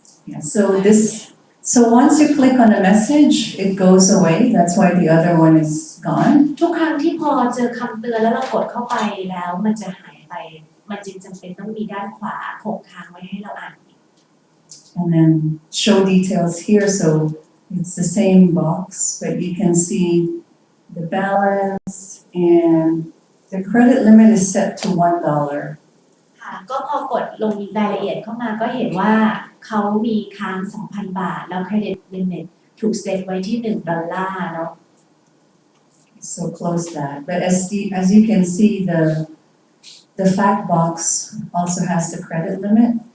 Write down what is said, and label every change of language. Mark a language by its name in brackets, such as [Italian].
[English] Yeah, so once you click on a message, it goes away. That's why the other one is gone. [Thai] ทุกครั้งที่พอเจอคำเตือนแล้วเรากดเข้าไปแล้วมันจะหายไป มันจึงจำเป็นต้องมีด้านขวาโขกค้างไว้ให้เราอ่านอีก [English] And then show details here, so it's the same box, but you can see the balance and the credit limit is set to $1. [Thai] ค่ะก็พอกดลงรายละเอียดเข้ามาก็เห็นว่าเขามีค้าง 2,000 บาท แล้วเครดิตลิมิตถูกเซตไว้ที่$1เนาะ [English] So close that. But as you can see, the fact box also has the credit limit.